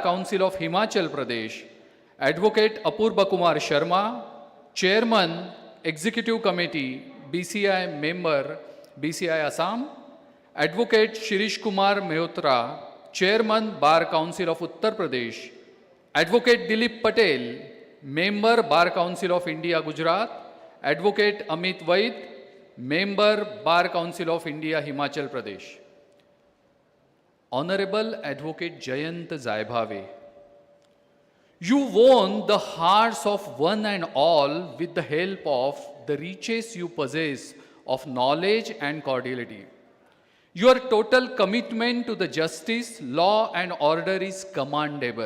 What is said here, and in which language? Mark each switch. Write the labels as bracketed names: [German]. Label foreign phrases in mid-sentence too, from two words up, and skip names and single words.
[English] Council of Himachal Pradesh, Advocate Apurva Kumar Sharma, Chairman Executive Committee BCI Member BCI Assam, Advocate Shirish Kumar Mehrotra, Chairman Bar Council of Uttar Pradesh, Advocate Dilip Patel, Member Bar Council of India Gujarat, Advocate Amit Vaid, Member Bar Council of India Himachal Pradesh. Honorable Advocate Jayant Jaibhave, you won the hearts of one and all with the help of the riches you possess of knowledge and cordiality. Your total commitment to the justice, law and order is commendable.